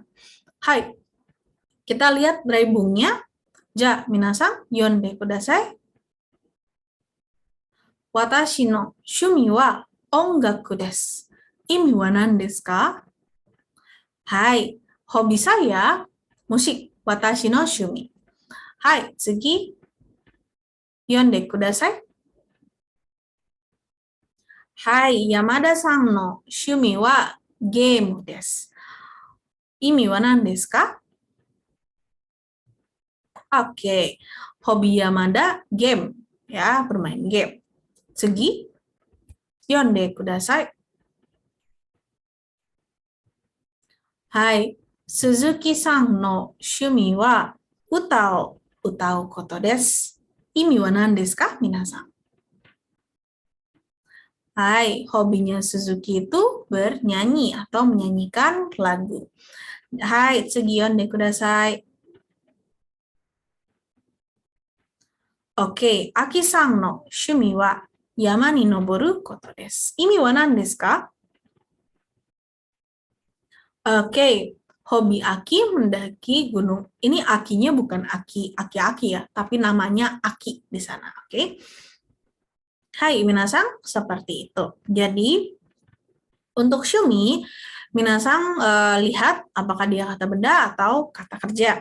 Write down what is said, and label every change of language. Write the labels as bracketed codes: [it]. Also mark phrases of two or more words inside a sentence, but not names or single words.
[id] Hai, kita lihat braibungnya. [ja] Ja, 皆さん、読んでください. 私の趣味は音楽です. 意味は何ですか? [id] Hai, hobi saya musik. [ja] 私の趣味. はい、次. 読んでください. はい、山田さんの趣味はゲームです. 意味は何ですか? [id] Oke, hobi Yamada game, ya, bermain game. [ja] 次、読んでください. はい、鈴木さんの趣味は歌を歌うことです. 意味は何ですか、皆さん? [id] Hai, hobinya Suzuki itu bernyanyi atau menyanyikan lagu. [ja] Hai, 次読んでください。オッケー、アキさんの趣味は山に登ることです. 意味は何ですか? [id] Oke, hobi Aki mendaki gunung. Ini Akinya bukan aki-aki ya, tapi namanya Aki di sana, oke? Hai, minasang, seperti itu. Jadi, untuk shumi, minasang lihat apakah dia kata benda atau kata kerja.